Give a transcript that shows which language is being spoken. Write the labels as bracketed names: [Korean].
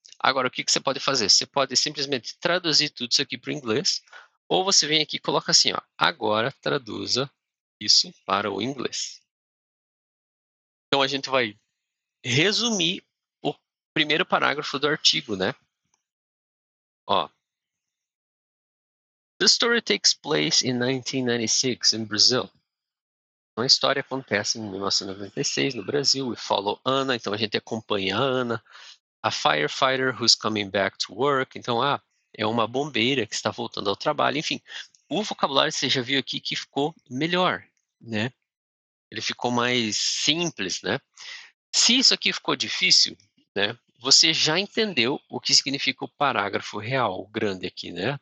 [Portuguese] Agora, o que que você pode fazer? Você pode simplesmente traduzir tudo isso aqui para o inglês, ou você vem aqui e coloca assim, ó, agora traduza isso para o inglês. Então a gente vai resumir o primeiro parágrafo do artigo, né? [English] Ó, the story takes place in 1996 in Brazil. [Portuguese] Então a história acontece em 1996 no Brasil. [English] We follow Anna, [Portuguese] então a gente acompanha a Ana. [English] A firefighter who's coming back to work. [Portuguese] Então, é uma bombeira que está voltando ao trabalho. Enfim, o vocabulário você já viu aqui que ficou melhor, né? Ele ficou mais simples, né? Se isso aqui ficou difícil, né? Você já entendeu o que significa o parágrafo real, o grande aqui, né?